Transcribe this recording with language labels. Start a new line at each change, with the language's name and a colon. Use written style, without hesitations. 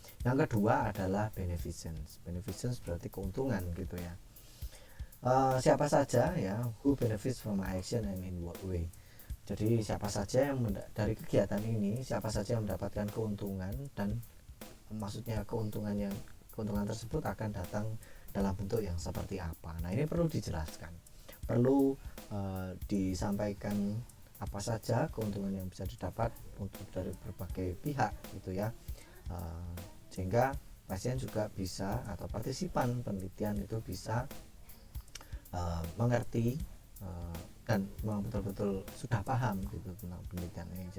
Indonesian: Yang kedua adalah beneficence. Beneficence berarti keuntungan gitu ya. Siapa saja ya,
English: who benefits from my action and in what way.
Indonesian: Jadi siapa saja yang dari kegiatan ini, siapa saja yang mendapatkan keuntungan, dan maksudnya keuntungan tersebut akan datang dalam bentuk yang seperti apa. Nah, ini perlu dijelaskan, perlu disampaikan apa saja keuntungan yang bisa didapat untuk dari berbagai pihak gitu ya, sehingga pasien juga bisa atau partisipan penelitian itu bisa mengerti dan memang betul-betul sudah paham gitu tentang penelitian ini.